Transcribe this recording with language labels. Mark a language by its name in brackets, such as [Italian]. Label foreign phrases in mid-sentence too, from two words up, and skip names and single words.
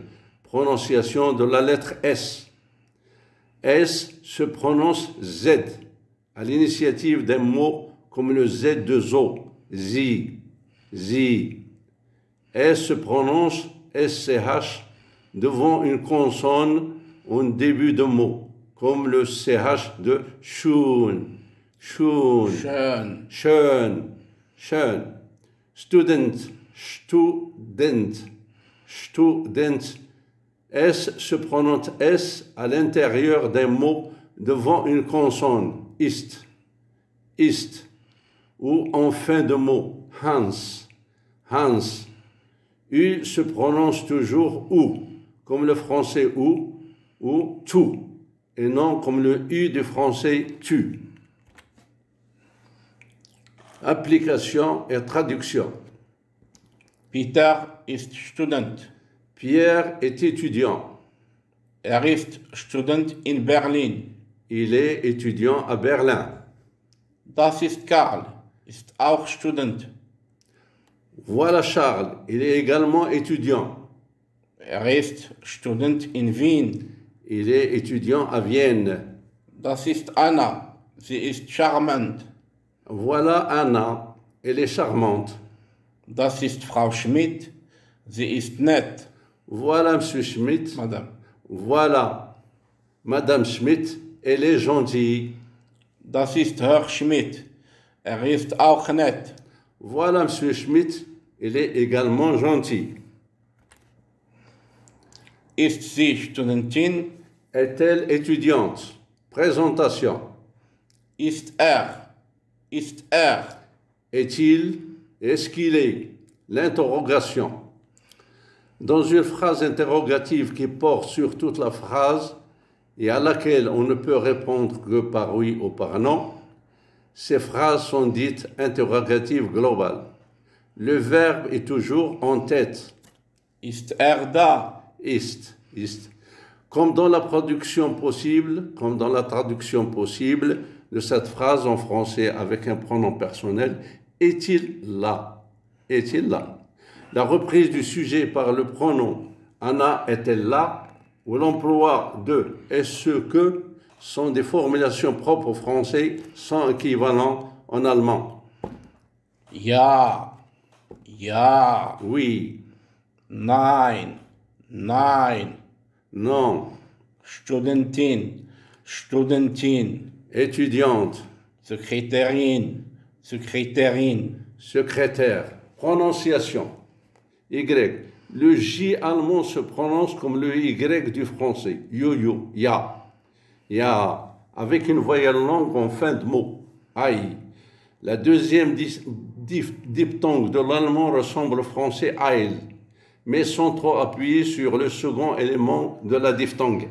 [French] Prononciation de la lettre S. S se prononce Z, à l'initiative d'un mot comme le Z de zo, zi. S se prononce SCH devant une consonne au début de mot, comme le CH de schön. Student. S se prononce S à l'intérieur d'un mot devant une consonne, ist. Ou en fin de mot, Hans. U se prononce toujours OU, comme le français ou tout, et non comme le U du français tu. Application et traduction. [German] Peter ist Student. [French] Pierre est étudiant. [German] Ist Student in Berlin. [French] Il est étudiant à Berlin. [German] Das ist Karl, ist auch Student. [French] Voilà Charles, il est également étudiant. [German] Ist Student in Wien. [French] Il est étudiant à Vienne. [German] Das ist Anna, sie ist charmant. [French] Voilà Anna, elle est charmante. [German] Das ist Frau Schmidt, sie ist nett. [French] Voilà Monsieur Schmidt. Madame. Voilà Madame Schmidt, elle est gentille. [German] Das ist Herr Schmidt, ist auch nett. [French] Voilà Monsieur Schmidt, il est également gentil. [German] Ist sie Studentin? [French] Est-elle étudiante? Présentation. [German] Ist er? [French] Est-il? Est-ce qu'il est? L'interrogation. Dans une phrase interrogative qui porte sur toute la phrase et à laquelle on ne peut répondre que par oui ou par non, ces phrases sont dites interrogatives globales. Le verbe est toujours en tête. [German] Ist er da? Ist. [French] Comme dans la traduction possible de cette phrase en français avec un pronom personnel, est-il là? La reprise du sujet par le pronom Anna est-elle là? Ou l'emploi de est-ce que sont des formulations propres au français sans équivalent en allemand. [German] Ja, ja, [French] Oui, [German] nein, nein, [French] non, [German] Studentin, Studentin, [French] étudiante, [German] Sekretärin, Sekretärin, [French] secrétaire. Prononciation. Y. Le J allemand se prononce comme le Y du français. Yo-yo, ya. Ya. Avec une voyelle longue en fin de mot. Aïe. La deuxième diphtongue de l'allemand ressemble au français Eil, mais sans trop appuyer sur le second élément de la diphtongue.